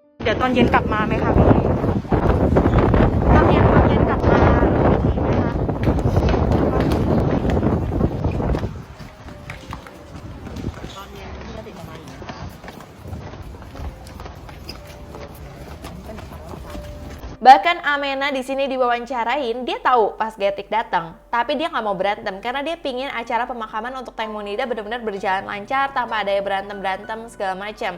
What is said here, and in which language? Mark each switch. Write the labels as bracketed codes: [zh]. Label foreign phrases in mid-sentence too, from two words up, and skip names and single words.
[th] ดี๋ยวตอนเย็นกลับมาไหมคะพี่ตอนเย็นกลับมาอีกทีไหมคะ [id] Bahkan Amena di sini diwawancarain, dia tahu pas Getik datang, tapi dia nggak mau berantem karena dia pingin acara pemakaman untuk Teng Monida benar-benar berjalan lancar tanpa ada berantem-berantem segala macam.